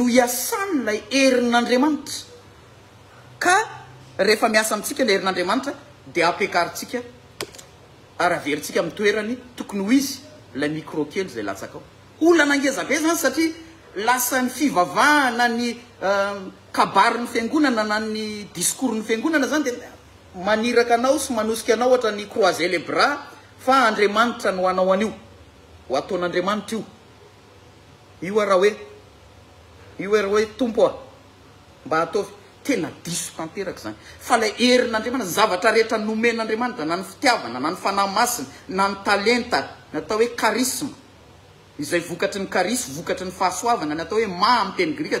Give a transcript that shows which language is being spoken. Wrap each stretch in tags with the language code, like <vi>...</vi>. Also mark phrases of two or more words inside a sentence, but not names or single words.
<mg>iasany lay herin'Andriamanitra ka rehefa miasa amintsika ny herin'Andriamanitra dia apekarintsika ary averintsika amin'ny toerany tokony ho izy la micro kely zay latsaka ao olana angezabe zany satria lasa ny fivavahana ny kabary ny fiangonana na ny discours ny fiangonana zany dia maniraka anao sy manosika anao ohatra ny</mg> <fr>croiser les bras</fr> <mg>fa Andriamanitra no anao an'io ho ataon'Andriamanitra io raha hoe tompo mba ataovy tena diso tanteraka zany fa lay herin'Andriamanitra zavatra rehetra nomen'Andriamanitra na ny fitiavana na ny fanahy masina na ny talenta natao hoe charisme izay vokatry ny charisme vokatry ny fahasoavana ny atao hoe ma amin'ny teny grika</mg>